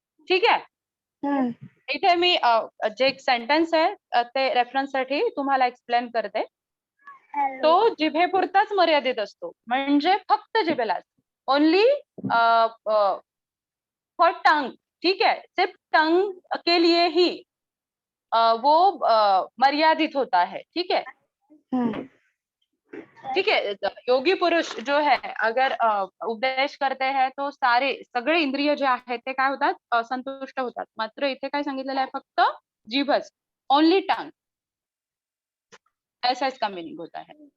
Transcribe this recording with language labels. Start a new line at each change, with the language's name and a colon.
Marathi: ठीक आहे, इथे मी जे एक सेंटेन्स आहे ते रेफरन्स साठी तुम्हाला एक्सप्लेन करते। तो जिभेपुरताच मर्यादित असतो, म्हणजे फक्त जिभेलाच,
English: Only for tongue.
Hindi: ठीक है, सिर्फ टंग के लिए ही वो मर्यादित होता है। ठीक है, ठीक है। योगी पुरुष जो है अगर उपदेश करते हैं तो सारे
Marathi: सगळे इंद्रिय जे आहेत ते काय होतात, संतुष्ट होतात। मात्र इथे काय सांगितलेलं आहे, फक्त जीभच, ओनली टंग,
Hindi: ऐसा इसका मीनिंग होता है।